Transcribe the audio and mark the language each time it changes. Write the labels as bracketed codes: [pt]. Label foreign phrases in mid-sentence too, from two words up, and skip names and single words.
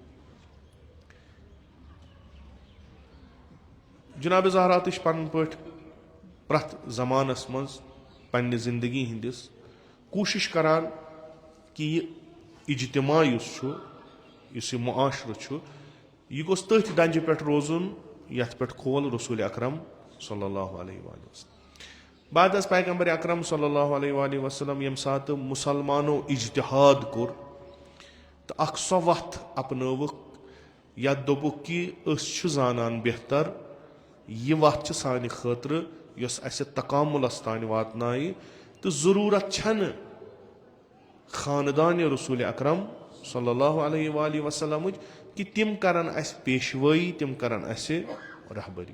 [ks] جناب زہرا تہِ چھِ پنٕنۍ پٲٹھۍ پرٛٮ۪تھ زمانس منٛز پننہِ زندگی ہٕنٛدِس کوٗشش کران کہِ یہِ اجتماع یُس چھُ یُس یہِ معاشرٕ چھُ یہِ گوٚژھ تٔتھۍ ڈنٛجہِ پٮ۪ٹھ روزُن یتھ پٮ۪ٹھ کھول رسول اکرم [ar] صلی اللہ علیہ وآلہ وسلم. [ks] بعد از پیغمبر اکرم [ar] صلی اللہ علیہ وآلہ وسلم [ks] ییٚمہِ ساتہٕ مُسلمانو اجتِہاد کوٚر تہٕ اکھ سۄ وتھ اپنٲوٕکھ یتھ دوٚپُکھ کہِ أسۍ چھِ زانان بہتر یہِ وتھ چھِ سانہِ خٲطرٕ یۄس اسہِ تکامُلس تانۍ واتنایہِ تہٕ ضروٗرت چھنہٕ خاندانہِ رسول اکرم [ar] صلی اللہ علیہ وآلہ وسلمٕچ [ks] کہِ تِم کرن اسہِ پیشوٲیی تِم کرن اسہِ رہبری.